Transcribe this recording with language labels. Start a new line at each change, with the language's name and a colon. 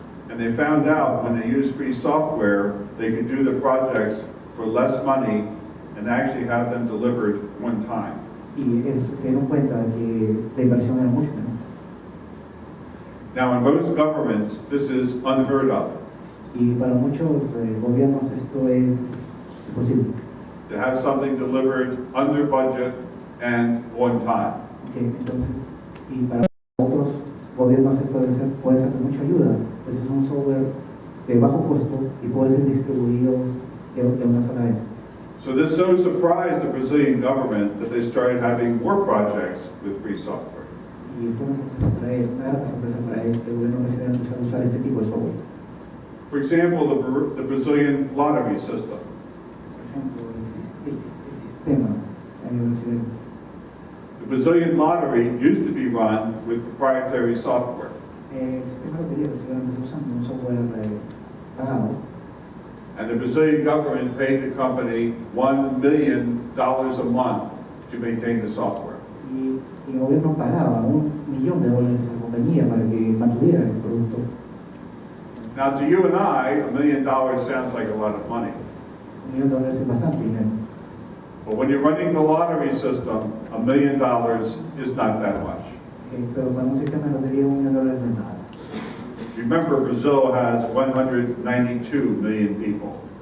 English: And they found out when they used free software, they could do the projects for less money and actually have them delivered one time.
Spanish: Y se dieron cuenta que la inversión era mucho menor.
English: Now, in most governments, this is unheard of.
Spanish: Y para muchos gobiernos esto es imposible.
English: To have something delivered under budget and on time.
Spanish: Okay, entonces, y para otros gobiernos esto puede ser de mucha ayuda, pues es un software de bajo costo y puede ser distribuido de una sola vez.
English: So this so surprised the Brazilian government that they started having more projects with free software.
Spanish: Y fue una sorpresa para ellos que el gobierno brasileño empezó a usar este tipo de software.
English: For example, the Brazilian lottery system.
Spanish: Por ejemplo, el sistema brasileño.
English: The Brazilian lottery used to be run with proprietary software.
Spanish: El sistema de lotería brasileño empezó usando un software pagado.
English: And the Brazilian government paid the company $1 million a month to maintain the software.
Spanish: Y el gobierno pagaba $1 millón a la compañía para que mantuviera el producto.
English: Now, to you and I, $1 million sounds like a lot of money.
Spanish: $1 millón es bastante dinero.
English: But when you're running the lottery system, $1 million is not that much.
Spanish: Pero para un sistema de lotería $1 millón no es nada.
English: Remember, Brazil has 192 million people.